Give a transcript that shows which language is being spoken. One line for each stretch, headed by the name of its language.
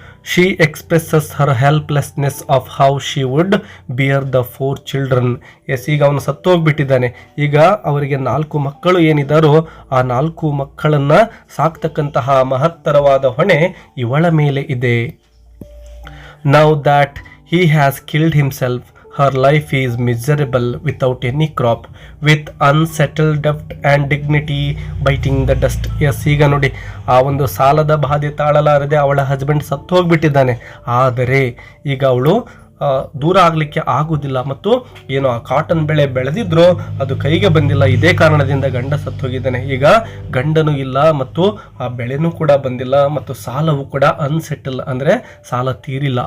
English: She expresses her helplessness of how she would bear the 4 children.
Kannada: S, ಈಗ ಅವನು ಸತ್ತು ಹೋಗ್ಬಿಟ್ಟಿದ್ದಾನೆ. ಈಗ ಅವರಿಗೆ 4 ಮಕ್ಕಳು ಏನಿದ್ದಾರೋ ಆ 4 ಮಕ್ಕಳನ್ನು ಸಾಕ್ತಕ್ಕಂತಹ ಮಹತ್ತರವಾದ ಹೊಣೆ ಇವಳ ಮೇಲೆ ಇದೆ.
English: Now that he has killed himself, her life is miserable without any crop, with unsettled debt and dignity biting the dust.
Kannada: S, ಈಗ ನೋಡಿ, ಆ ಒಂದು ಸಾಲದ ಬಾಧೆ ತಾಳಲಾರದೆ ಅವಳ ಹಸ್ಬೆಂಡ್ ಸತ್ತು ಹೋಗ್ಬಿಟ್ಟಿದ್ದಾನೆ. ಆದರೆ ಈಗ ಅವಳು ದೂರ ಆಗಲಿಕ್ಕೆ ಆಗುವುದಿಲ್ಲ, ಮತ್ತು ಏನು ಆ ಕಾಟನ್ ಬೆಳೆ ಬೆಳೆದಿದ್ರೋ ಅದು ಕೈಗೆ ಬಂದಿಲ್ಲ. ಇದೇ ಕಾರಣದಿಂದ ಗಂಡ ಸತ್ತು ಹೋಗಿದ್ದಾನೆ. ಈಗ ಗಂಡನೂ ಇಲ್ಲ ಮತ್ತು ಆ ಬೆಳೆನೂ ಕೂಡ ಬಂದಿಲ್ಲ, ಮತ್ತು ಸಾಲವೂ ಕೂಡ ಅನ್ಸೆಟಲ್, ಅಂದರೆ ಸಾಲ ತೀರಿಲ್ಲ.